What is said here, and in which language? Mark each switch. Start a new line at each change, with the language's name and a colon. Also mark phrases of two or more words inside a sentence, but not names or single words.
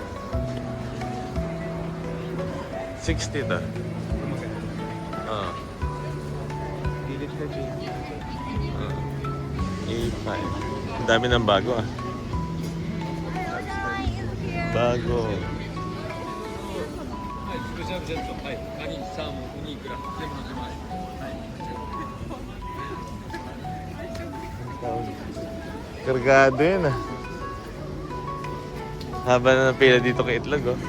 Filipino: 60 to. Oo. Pilit ka, Jay. A5. Ang dami ng bago, ah. Bago.
Japanese: スペシャルセット、はい、カニ、サーモン、ウニ、イクラ、全部の10枚。はい。
Filipino: Kargado yun, ah. Haba na ng pila dito kay Itlog, oh.